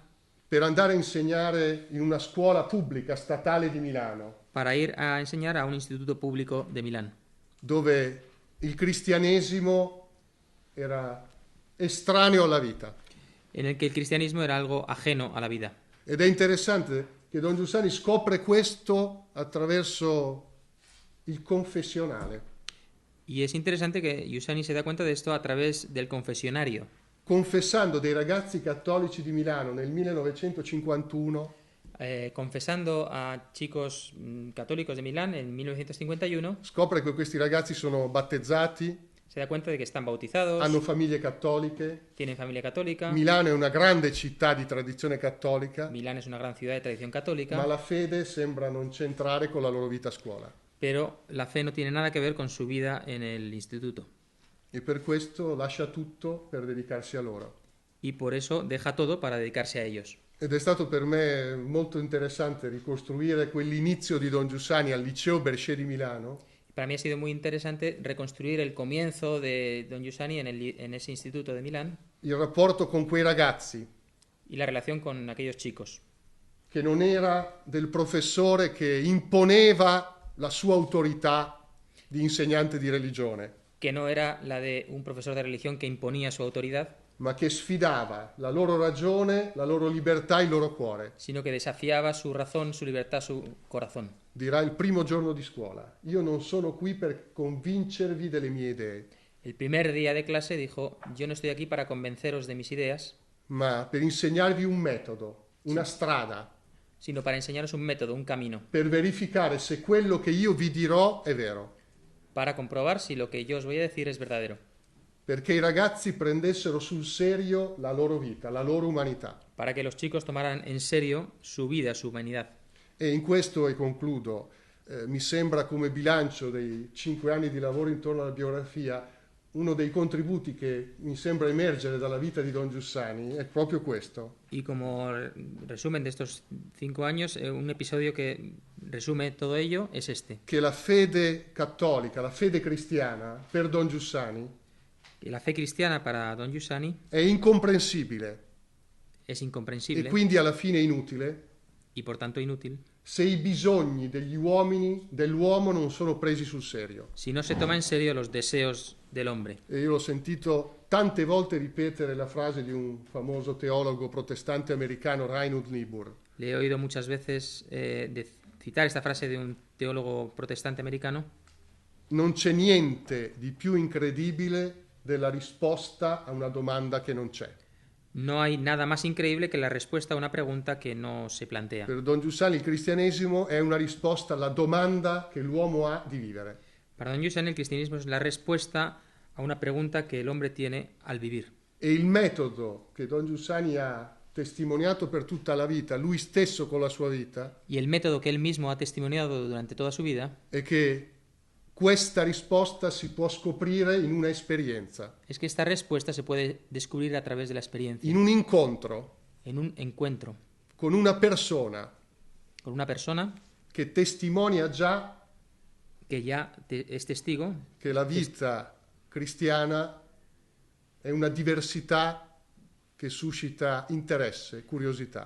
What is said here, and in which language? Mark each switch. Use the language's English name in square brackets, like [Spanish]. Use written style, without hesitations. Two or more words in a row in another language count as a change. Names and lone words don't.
[Italian] per andare a insegnare in una scuola pubblica statale di Milano, [Spanish] para ir a enseñar a un instituto público de Milán, [Italian] dove il cristianesimo era estraneo alla vita. [Spanish] en el que el cristianismo era algo ajeno a la vida. [Italian] Ed è interessante che Don Giussani scopre questo attraverso il confessionale, [Spanish] Y es interesante que Giussani se da cuenta de esto a través del confesionario, [Italian] confessando dei ragazzi cattolici di Milano nel 1951 [Spanish] confesando a chicos católicos de Milán en 1951. [Italian] scopre che questi ragazzi sono battezzati, [Spanish] Se da cuenta de que están bautizados, [Italian] hanno famiglie cattoliche. [Spanish] tienen familia católica. [Italian] Milano è una grande città di tradizione cattolica, [Spanish] Milán es una gran ciudad de tradición católica, [Italian] ma la fede sembra non c'entrare con la loro vita a scuola. [Spanish] pero la fe no tiene nada que ver con su vida en el instituto. [Italian] E per questo lascia tutto per dedicarsi a loro. [Spanish] Y por eso deja todo para dedicarse a ellos. [Italian] Ed è stato per me molto interessante ricostruire quell'inizio di Don Giussani al liceo Bercé di Milano, [Spanish] Para mí ha sido muy interesante reconstruir el comienzo de don Giussani en ese instituto de Milán [Italian] il rapporto con quei ragazzi, [Spanish] y la relación con aquellos chicos, [Italian] che non era del professore che imponeva la sua autorità di insegnante di religione, [Spanish] que no era la de un profesor de religión que imponía su autoridad, [Italian] ma che sfidava la loro ragione, la loro libertà, il loro cuore. [Spanish] sino que desafiaba su razón, su libertad, su corazón. [Italian] Dirà il primo giorno di scuola: io non sono qui per convincervi delle mie idee, [Spanish] El primer día de clase dijo: yo no estoy aquí para convenceros de mis ideas, [Italian] ma per insegnarvi un metodo, una strada, [Spanish] sino para enseñaros un método, un camino, [Italian] per verificare se quello che io vi dirò è vero, [Spanish] para comprobar si lo que yo os voy a decir es verdadero, [Italian] perché i ragazzi prendessero sul serio la loro vita, la loro umanità. [Spanish] para que los chicos tomaran en serio su vida, su humanidad. [Italian] E in questo, e concludo, mi sembra come bilancio dei 5 anni di lavoro intorno alla biografia, uno dei contributi che mi sembra emergere dalla vita di Don Giussani è proprio questo. [Spanish] Y como resumen de estos 5 años, un episodio que resume todo ello es este: [Italian] Che la fede cattolica, la fede cristiana per Don Giussani [Spanish] que la fe cristiana para don Giussani [Italian] è incomprensibile [Spanish] es [Italian] e [Spanish] incomprensible [Italian] quindi alla fine inutile [Spanish] y por tanto inútil [Italian] se i bisogni degli uomini, dell'uomo, non sono presi sul serio. [Spanish] si no se toma en serio los deseos del hombre. [Italian] E io l'ho sentito tante volte ripetere la frase di un famoso teologo protestante americano, Reinhold Niebuhr: [Spanish] Le he oído muchas veces citar esta frase de un teólogo protestante americano: [Italian] non c'è niente di più incredibile della risposta a una domanda che non c'è. [Spanish] no hay nada más increíble que la respuesta a una pregunta que no se plantea. [Italian] Per Don Giussani il cristianesimo è una risposta alla domanda che l'uomo ha di vivere. [Spanish] Para don Giussani el cristianismo es la respuesta a una pregunta que el hombre tiene al vivir. [Italian] E il metodo che Don Giussani ha testimoniato per tutta la vita, lui stesso con la sua vita, [Spanish] Y el método que él mismo ha testimoniado durante toda su vida [Italian] è che questa risposta si può scoprire in una esperienza, [Spanish] es que esta respuesta se puede descubrir a través de la experiencia, [Italian] in un incontro [Spanish] en un encuentro [Italian] con una persona [Spanish] con una persona [Italian] che testimonia già [Spanish] que ya es testigo [Italian] che la vita cristiana è è una diversità che suscita interesse, curiosità.